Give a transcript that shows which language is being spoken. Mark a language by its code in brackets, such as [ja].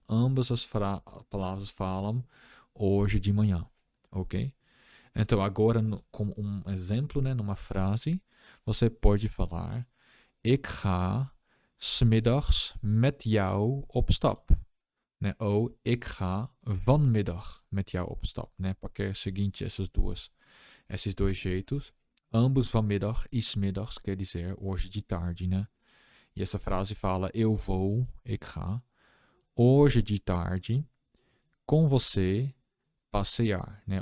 [pt] Ambas as palavras falam hoje de manhã, ok? Então, agora, como um exemplo, né, numa frase, você pode falar: [nl] Ik ga 's middags met jou op stap. [pt] né? [nl] Ou ik ga vanmiddag met jou op stap, né? [pt] Porque é o seguinte, esses dois jeitos. Ambos vanmiddag, is middags, quer dizer hoje de tarde, né? E essa frase fala eu vou, [nl] ik ga, [pt] hoje de tarde, com você, passear, né?